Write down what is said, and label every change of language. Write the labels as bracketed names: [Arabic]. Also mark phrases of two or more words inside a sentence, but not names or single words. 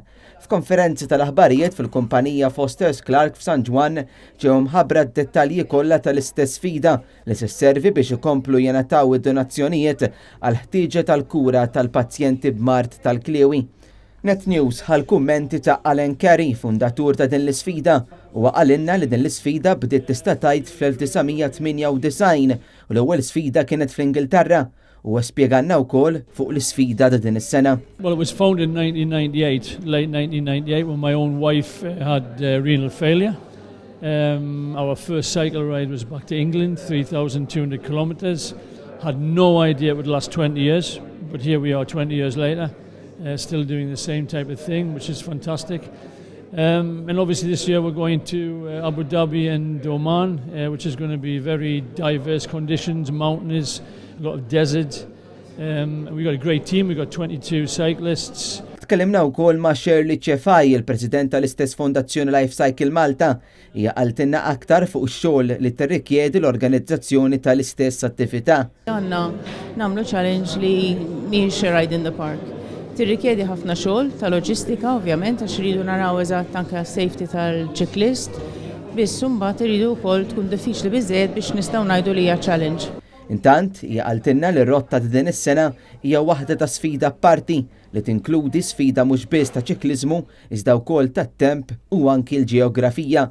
[Maltese] F'konferenzi tal-aħbarijiet fil-kumpanija Foster's Clark f'San Juan ġew mħabbra d-dettalji kollha tal-istess sfida li se sservi biex ikomplu jingħataw id-donazzjonijiet għal ħtieġa tal-kura tal-pazjenti b'mart tal-kliewi. Net News ħal kummenti ta' Alan Carey, fundatur ta' din l-isfida, u għalinna li din l-isfida bdiet tista' tgħid fl-1998 u l-ewwel sfida kienet fl-Ingilterra u spjeganna wkoll fuq l-isfida ta' din is-sena. [English] Well, it was founded in 1998, late 1998, when my own wife had renal failure. Our first cycle ride was back to England, 3,200 kilometers. Had no idea it would last 20 years, but here we are 20 years later. Still doing the same type of thing, which is fantastic. And obviously this year we're going to Abu Dhabi and Oman, which is going to be very diverse conditions, mountainous, a lot of desert. We've got a great team, we've got 22 cyclists. [Maltese] Tkellimna wkoll ma' Shirley Cefaj, il-President tal-istess Fondazzjoni Life Cycle Malta, hija qaltilna aktar fuq ix-xogħol li tirrikjedi l-organizzazzjoni tal-istess attività. Għandna nagħmlu challenge li mhijiex [English] ride in the park. [Maltese] Tirrikjedi ħafna xogħol ta' loġistika ovvjament għax iridu naraw eżatt anke safety tal-ċiklist, biss imbagħad iridu wkoll tkun diffiċli biżżejjed biex nistgħu ngħidu li hija challenge. Intant hija qaltilna li r-rotta ta' din is-sena hija waħda ta' sfida apparti li tinkludi sfida mhux biss ta' ċikliżmu iżda wkoll tat-temp u anki l-ġeografija.